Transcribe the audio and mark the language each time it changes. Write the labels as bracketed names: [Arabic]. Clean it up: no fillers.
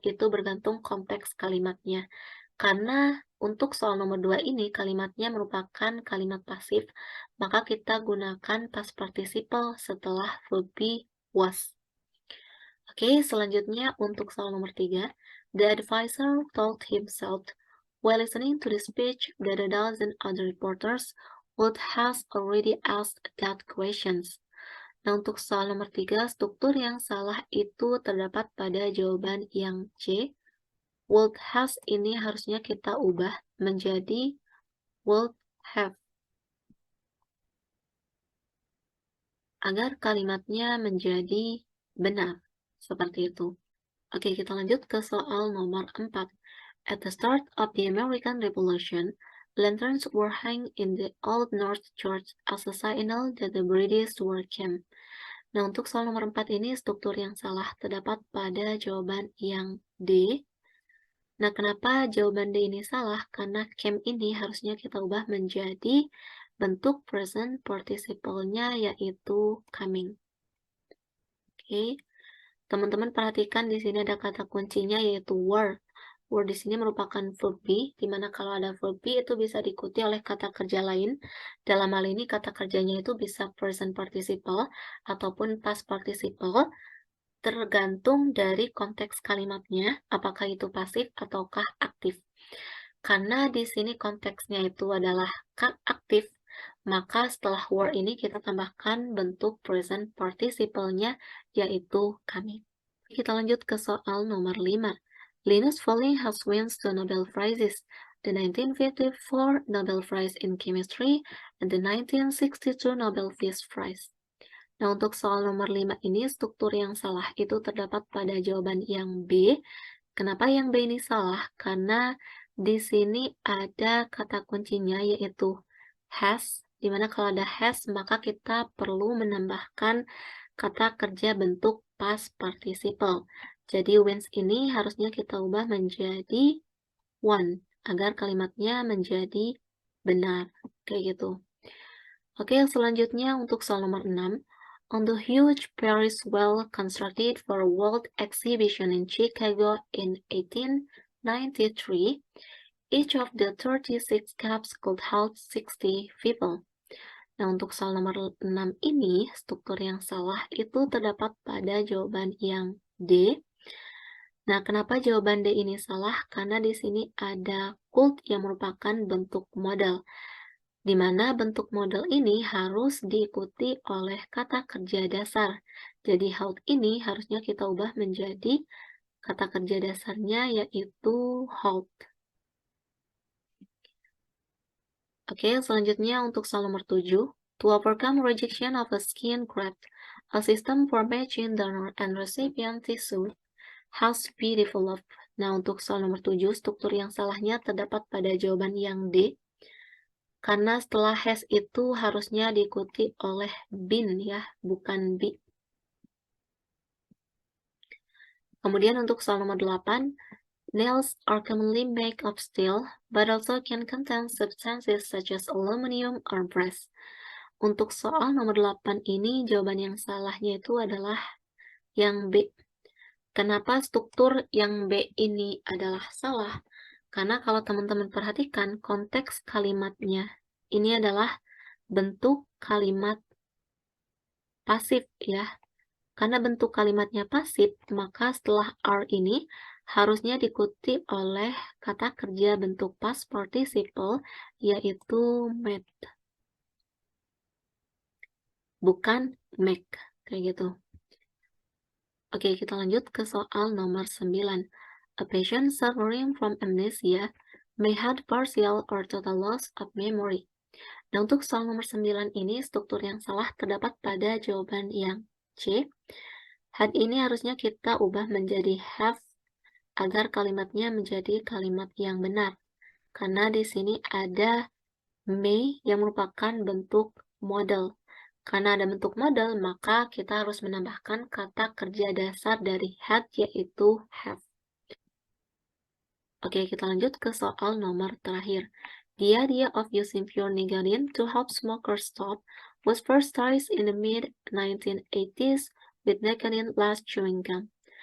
[Indonesian] Itu bergantung konteks kalimatnya. Karena untuk soal nomor 2 ini kalimatnya merupakan kalimat pasif, maka kita gunakan past participle setelah verb be was. Oke, selanjutnya untuk soal nomor 3. [English] The advisor told himself while listening to the speech that a dozen other reporters would have already asked that questions. [Indonesian] Nah, untuk soal nomor 3, struktur yang salah itu terdapat pada jawaban yang C. Would has ini harusnya kita ubah menjadi would have agar kalimatnya menjadi benar. Seperti itu. Oke, kita lanjut ke soal nomor 4. [English] At the start of the American Revolution, lanterns were hung in the Old North Church as a signal that the British were come. [Indonesian] Nah, untuk soal nomor 4 ini struktur yang salah terdapat pada jawaban yang D. Nah, kenapa jawaban D ini salah? Karena came ini harusnya kita ubah menjadi bentuk present participle-nya yaitu coming. Oke. Teman-teman perhatikan di sini ada kata kuncinya yaitu were. Were di sini merupakan verb be, di mana kalau ada verb be itu bisa diikuti oleh kata kerja lain. Dalam hal ini kata kerjanya itu bisa present participle ataupun past participle, tergantung dari konteks kalimatnya, apakah itu pasif ataukah aktif. Karena di sini konteksnya itu adalah aktif, maka setelah were ini kita tambahkan bentuk present participle-nya yaitu coming. Kita lanjut ke soal nomor 5. [English] Linus Pauling has wins two Nobel Prizes, the 1954 Nobel Prize in Chemistry and the 1962 Nobel Peace Prize. [Indonesian] Nah, untuk soal nomor 5 ini struktur yang salah itu terdapat pada jawaban yang B. Kenapa yang B ini salah? Karena di sini ada kata kuncinya yaitu has, dimana kalau ada has maka kita perlu menambahkan kata kerja bentuk past participle. Jadi wins ini harusnya kita ubah menjadi won agar kalimatnya menjadi benar. Kayak gitu. Oke, selanjutnya untuk soal nomor 6. [English] On the huge Paris well-constructed for World Exhibition in Chicago in 1893, each of the 36 cabs could hold 60 people. [Indonesian] Nah, untuk soal nomor 6 ini, struktur yang salah itu terdapat pada jawaban yang D. Nah, kenapa jawaban D ini salah? Karena di sini ada could yang merupakan bentuk modal, di mana bentuk model ini harus diikuti oleh kata kerja dasar. Jadi hold ini harusnya kita ubah menjadi kata kerja dasarnya yaitu hold. Oke, selanjutnya untuk soal nomor 7. [English] To overcome rejection of a skin graft, a system for matching donor and recipient tissue has to be developed. [Indonesian] Nah, untuk soal nomor 7, struktur yang salahnya terdapat pada jawaban yang D. Karena setelah has itu harusnya diikuti oleh been ya, bukan be. Kemudian untuk soal nomor 8, [English] nails are commonly made of steel, but also can contain substances such as aluminum or brass. [Indonesian] Untuk soal nomor 8 ini, jawaban yang salahnya itu adalah yang B. Kenapa struktur yang B ini adalah salah? Karena kalau teman-teman perhatikan konteks kalimatnya, ini adalah bentuk kalimat pasif ya. Karena bentuk kalimatnya pasif, maka setelah are ini harusnya diikuti oleh kata kerja bentuk past participle, yaitu made, bukan make, kayak gitu. Oke, kita lanjut ke soal nomor 9. [English] A patient suffering from amnesia may have partial or total loss of memory. [Indonesian] Nah, untuk soal nomor 9 ini, struktur yang salah terdapat pada jawaban yang C. Had ini harusnya kita ubah menjadi have agar kalimatnya menjadi kalimat yang benar. Karena di sini ada may yang merupakan bentuk model. Karena ada bentuk model, maka kita harus menambahkan kata kerja dasar dari had, yaitu have. Oke, kita lanjut ke soal nomor terakhir. [English] The idea of using pure nicotine to help smokers stop was first started in the mid-1980s with nicotine last chewing gum.